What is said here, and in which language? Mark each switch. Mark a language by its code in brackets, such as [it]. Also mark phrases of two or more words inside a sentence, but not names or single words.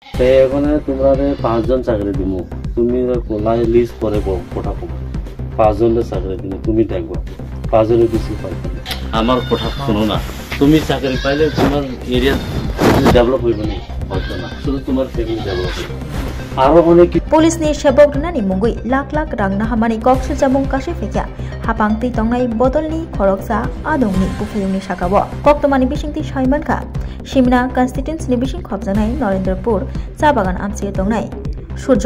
[bn] এখানে তোমরা 5 জন চাকরি দিব, তুমি লিস্ট করে কোঠা পাবো 5 জনের চাকরি দিব, তুমি দেখবা 5 জনের বেশি পাইবে না। আমার কথা শোনো না, তুমি চাকরি পাইলে তোমার এরিয়া ডেভেলপ হইবে না, হয়তো না, শুধু তোমার ফ্যামিলি ডেভেলপ হইবে। [trp] Polis ni sebok nani mungui lak rang nahamani koksu jamung kashe fekya hapangti tongnai botol ni khoroksa adong ni bufiyung ni sakabo koktomani bisingti Saiman Kha Simna constituency ni bising khobjanai Narendrapur Chabagan amsi tongnai Surya